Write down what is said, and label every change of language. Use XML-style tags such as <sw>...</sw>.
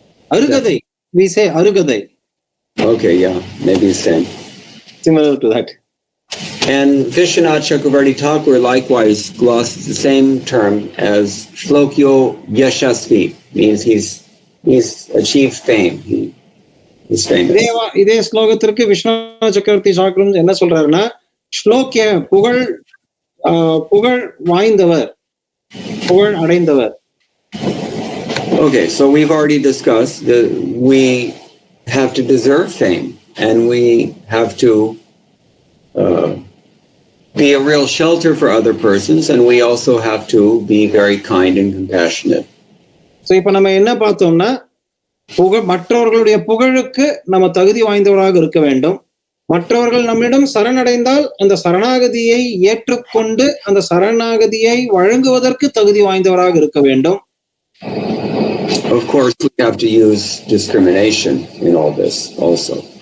<en>Arugadai. We say Arugadai. Okay, yeah, maybe the same. Similar to that. And Vishwanath Chakravarti Thakur likewise glosses the same term as Shlokyo Yashasvi, means he's achieved fame. He's famous.</en> <ta>இதே ஸ்லோகத்திற்கு விஸ்வநாத் சக்கரவர்த்தி சாக்கரம் என்ன சொல்றாருன்னா, ஸ்லோக்கிய புகழ் வாய்ந்தவர், புகழ் அடைந்தவர்.</ta> <en>Okay, so we've already discussed that we have to deserve fame and we have to be a real shelter for other persons, and we also have to be very kind and compassionate.</en> <ta>So இப்ப நம்ம என்ன பார்த்தோம்னா, மற்றவர்களுடைய புகழுக்கு நம்ம தகுதி வாய்ந்தவராக இருக்க வேண்டும். மற்றவர்கள் நம்மிடம் சரணடைந்தால் அந்த சரணாகதியை ஏற்றுக்கொண்டு அந்த சரணாகதியை வழங்குவதற்கு தகுதி வாய்ந்தவராக இருக்க வேண்டும்.</ta> <en>Of course, we have to use discrimination in all this also.</en>